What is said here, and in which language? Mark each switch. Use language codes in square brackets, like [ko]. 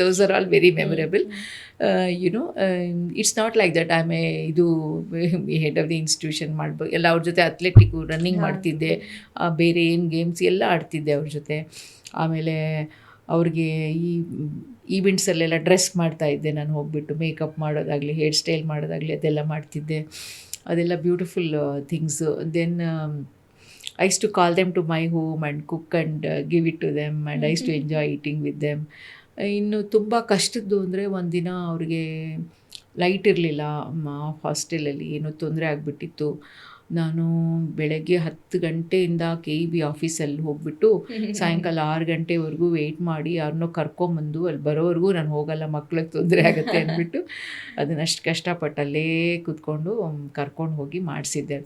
[en] Those are all very memorable. You know, it's not like that I may ಇದು head of the institution ಮಾಡ್ಬೋದು. [kn] ಎಲ್ಲ ಅವ್ರ ಜೊತೆ ಅಥ್ಲೆಟಿಕ್ಕು, running ಮಾಡ್ತಿದ್ದೆ, ಬೇರೆ ಏನು ಗೇಮ್ಸ್ ಎಲ್ಲ ಆಡ್ತಿದ್ದೆ ಅವ್ರ ಜೊತೆ. ಆಮೇಲೆ ಅವ್ರಿಗೆ ಈ ಈವೆಂಟ್ಸಲ್ಲೆಲ್ಲ ಡ್ರೆಸ್ ಮಾಡ್ತಾಯಿದ್ದೆ ನಾನು, ಹೋಗ್ಬಿಟ್ಟು ಮೇಕಪ್ ಮಾಡೋದಾಗಲಿ, ಹೇರ್ ಸ್ಟೈಲ್ ಮಾಡೋದಾಗಲಿ ಅದೆಲ್ಲ ಮಾಡ್ತಿದ್ದೆ. ಅದೆಲ್ಲ beautiful things. [en] Then I used to call them to my home and cook and give it to them, and I used to enjoy eating with them. [kn] ಇನ್ನು ತುಂಬ ಕಷ್ಟದ್ದು ಅಂದರೆ, ಒಂದಿನ ಅವ್ರಿಗೆ ಲೈಟ್ ಇರಲಿಲ್ಲ ಹಾಸ್ಟೆಲಲ್ಲಿ, ಏನೋ ತೊಂದರೆ ಆಗಿಬಿಟ್ಟಿತ್ತು. ನಾನು ಬೆಳಗ್ಗೆ 10 ಗಂಟೆಯಿಂದ KEB ಆಫೀಸಲ್ಲಿ ಹೋಗ್ಬಿಟ್ಟು ಸಾಯಂಕಾಲ 6 ಗಂಟೆವರೆಗೂ ವೆಯ್ಟ್ ಮಾಡಿ ಅವ್ರನ್ನೋ ಕರ್ಕೊಂಬಂದು ಅಲ್ಲಿ ಬರೋವರೆಗೂ ನಾನು ಹೋಗಲ್ಲ, ಮಕ್ಳಿಗೆ ತೊಂದರೆ ಆಗುತ್ತೆ ಅಂದ್ಬಿಟ್ಟು ಅದನ್ನಷ್ಟು ಕಷ್ಟಪಟ್ಟು ಅಲ್ಲೇ ಕೂತ್ಕೊಂಡು ಕರ್ಕೊಂಡು ಹೋಗಿ ಮಾಡಿಸಿದ್ದೆ.